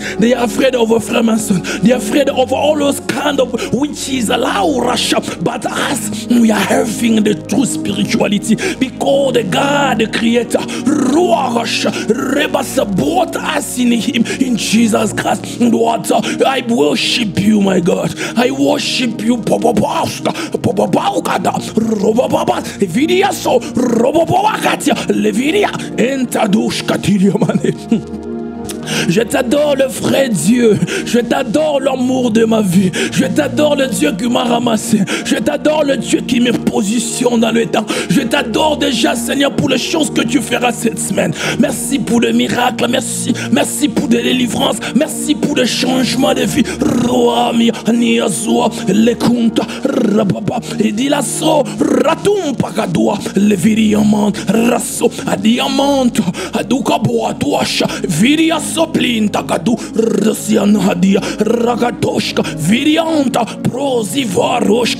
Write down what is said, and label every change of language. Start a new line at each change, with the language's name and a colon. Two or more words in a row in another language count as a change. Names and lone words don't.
English: They are afraid of Freemason. They are afraid of all those kind of witches, but us, we are having the true spirituality because the God, the Creator, brought us in Him, in Jesus Christ. I worship you, my God. I worship you,
French: Je t'adore, le vrai Dieu. Je t'adore, l'amour de ma vie. Je t'adore, le Dieu qui m'a ramassé. Je t'adore, le Dieu qui me positionne dans le temps. Je t'adore déjà, Seigneur, pour les choses que tu feras cette semaine. Merci pour le miracle. Merci. Merci pour des délivrances. Merci pour le changement de vie. Roami, Niazua, Lekunta, Rababa, Edilaso, Ratum Pagadoua, Leviriamant, Rasso, Adiamant, Adukabo, Atuasha, Virias. Soplin Takadu, Russian Hadia, Ragatoshka, Virianta, Prosivaroshka,